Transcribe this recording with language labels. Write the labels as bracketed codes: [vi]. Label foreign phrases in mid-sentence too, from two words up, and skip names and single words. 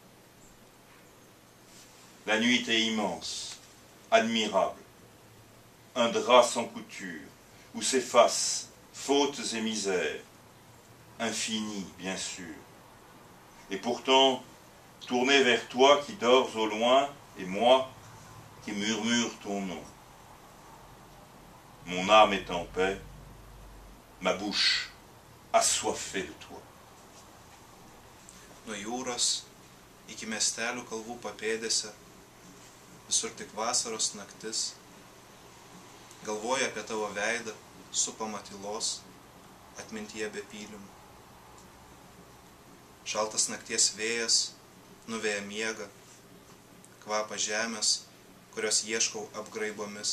[fr] La nuit est immense, admirable, un drap sans couture, où s'effacent fautes et misères, infinies bien sûr, et pourtant tourné vers toi qui dors au loin, et moi qui murmure ton nom. Mon âme est en paix, ma bouche assoiffée de toi. [lt] Nuo jūros iki miestelių kalvų papėdėse, visur tik vasaros naktis, galvoja apie tavo veidą, supamą tylos, atmintyje be pylimų. Šaltas nakties vėjas nuveja miegą, kvapą žemės, kurios ieškau apgraibomis.